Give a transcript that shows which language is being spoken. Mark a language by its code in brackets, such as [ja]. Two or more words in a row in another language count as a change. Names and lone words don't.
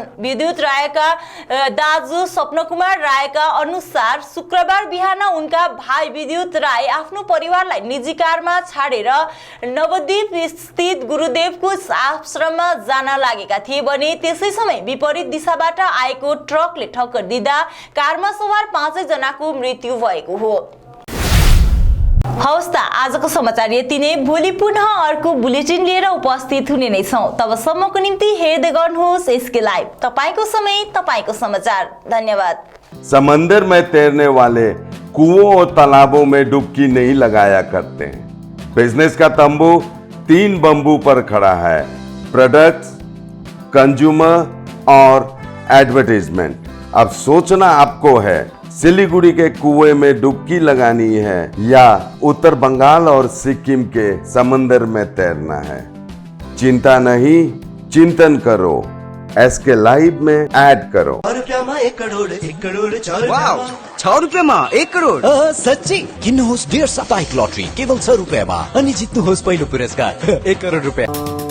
[ne] विद्युत रायका दाजु स्वप्नकुमार रायका अनुसार शुक्रबार बिहान उनका भाइ विद्युत राय आफ्नो परिवारलाई निजी कारमा छाडेर नवद्वीप स्थित गुरुदेवको आश्रममा जान लागेका थिए भने त्यसै समय विपरीत दिशाबाट आएको ट्रकले ठक्कर दिँदा कारमा सवार 5 जनाको मृत्यु भएको हो। हवस् त आजको समाचार यति नै। भोलि पुनः अर्को बुलेटिन लिएर उपस्थित हुने नै छौं। तबसम्मको निम्ति हेर्दै गर्नुहोस् एसके लाइभ, तपाईको समय तपाईको समाचार। धन्यवाद। [hi] समंदर में तैरने वाले कुओं और तालाबों में डुबकी नहीं लगाया करते हैं। बिजनेस का तंबू 3 बंबू पर खड़ा है। प्रोडक्ट्स, कंज्यूमर और एडवर्टाइजमेंट। अब सोचना आपको है सिलीगुड़ी के कुएं में डुबकी लगानी है या उत्तर बंगाल और सिक्किम के समंदर में तैरना है। चिंता नहीं, चिंतन करो। एसके लाइव में ऐड करो। [ne] 6 रुपैयाँमा 1 करोड, 1 करोड 6 रुपैयाँमा। 6 रुपैयाँमा 1 करोड? साँच्चै? किन्नुहोस् डेढ साप्ताहिक लटरी केवल 6 रुपैयाँमा अनि जित्नुहोस् पहिलो पुरस्कार 1 करोड रुपैयाँ।